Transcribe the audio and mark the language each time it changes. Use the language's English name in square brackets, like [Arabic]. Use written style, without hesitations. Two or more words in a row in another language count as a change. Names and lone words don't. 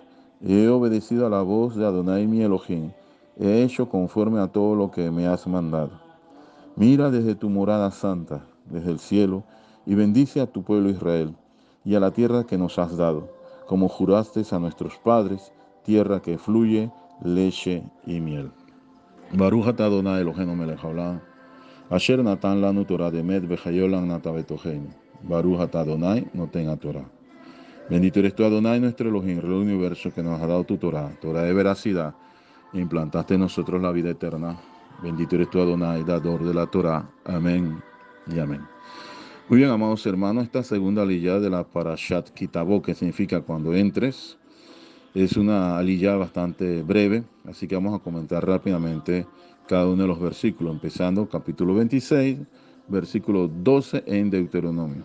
[Spanish] He obedecido a la voz de Adonai mi Elohim, he hecho conforme a todo lo que me has mandado. Mira desde tu morada santa, desde el cielo, y bendice a tu pueblo Israel, y a la tierra que nos has dado, como juraste a nuestros padres, tierra que fluye leche y miel. [Hebrew] ברוך אתה אדוני אלהינו מלך העולם אשר נתן לנו תורת אמת וחיי עולם נטע בתוכנו. ברוך אתה אדוני נותן התורה. [Spanish] Bendito eres tú, Adonai, nuestro Elohim, Rey del universo, que nos ha dado tu Torah, Torah de veracidad, e implantaste en nosotros la vida eterna. Bendito eres tú, Adonai, dador de la Torah. Amén y amén. Muy bien, amados hermanos, esta segunda aliyah de la Parashat Kitavo, que significa cuando entres, es una aliyah bastante breve, así que vamos a comentar rápidamente cada uno de los versículos, empezando capítulo 26, versículo 12 en Deuteronomio.